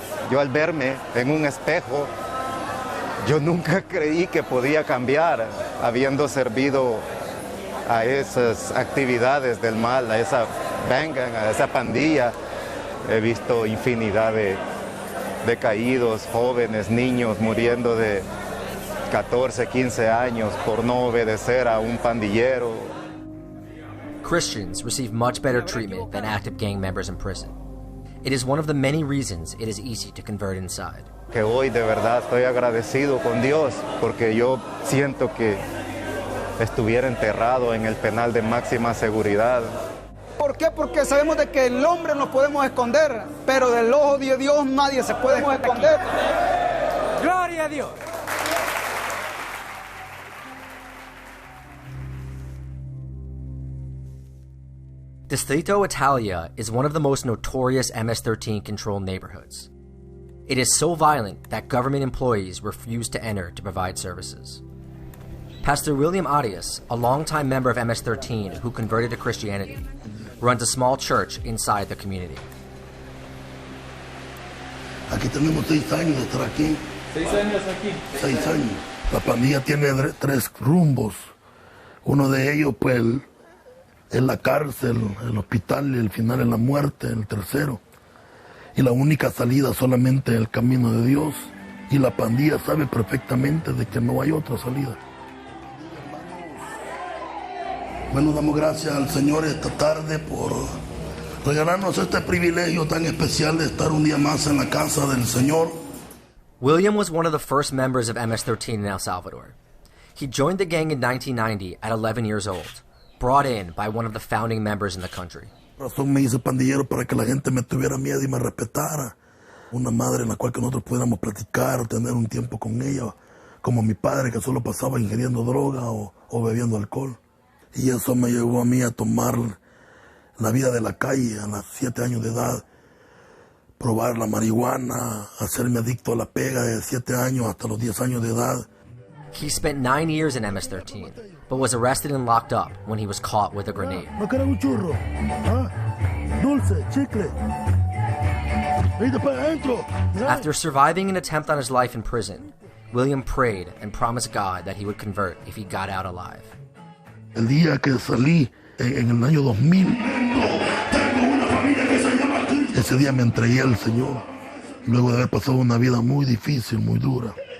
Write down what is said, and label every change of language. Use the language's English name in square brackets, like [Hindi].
[Spanish] Yo al verme en un espejo, yo nunca creí que podía cambiar, habiendo servido a esas actividades del mal, a esa vengan, a esa pandilla. He visto infinidad de caídos, jóvenes, niños muriendo de 14, 15 años por no obedecer a un pandillero. [English] Christians receive much better treatment than active gang members in prison. It is one of the many reasons it is easy to convert inside. [Spanish] Que hoy de verdad estoy agradecido con Dios porque yo siento que estuviera enterrado en el penal de máxima seguridad. ¿Por qué? Porque sabemos de que el hombre nos podemos esconder, pero del ojo de Dios nadie se puede esconder. ¡Gloria a Dios! [English] Distrito Italia is one of the most notorious MS-13-controlled neighborhoods. It is so violent that government employees refuse to enter to provide services. Pastor William Arias, a longtime member of MS-13 who converted to Christianity, runs a small church inside the community. [Spanish] Aquí tenemos 6 años de estar aquí. 6 años aquí. 6 años. La pandilla tiene 3 rumbos. Uno de ellos, pues, es la cárcel, el hospital y el final es la muerte, el tercero. Y la única salida solamente el camino de Dios. Y la pandilla sabe perfectamente de que no hay otra salida. Bueno, damos gracias al Señor esta tarde por regalarnos este privilegio tan especial de estar un día más en la casa del Señor. [English] William was one of the first members of MS-13 in El Salvador. He joined the gang in 1990 at 11 years old, brought in by one of the founding members in the country. [Spanish] Razón me hice pandillero para que la gente me tuviera miedo y me respetara. Una madre en la cual que nosotros pudiéramos platicar, tener un tiempo con ella, como mi padre que solo pasaba ingiriendo droga o bebiendo alcohol. Y eso me llevó a mí a tomar la vida de la calle a los 7 años de edad, probar la marihuana, hacerme adicto a la pega de 7 años hasta los 10 años de edad. [English] He spent 9 years in MS-13, but was arrested and locked up when he was caught with a grenade. [Spanish] ¿No quieres un churro? ¿Ah? Dulce, chicle. Vete para adentro. [English] After surviving an attempt on his life in prison, William prayed and promised God that he would convert if he got out alive. [Spanish] El día que salí en el año 2000, ese día me entregué al Señor, luego de haber pasado una vida muy difícil, muy dura.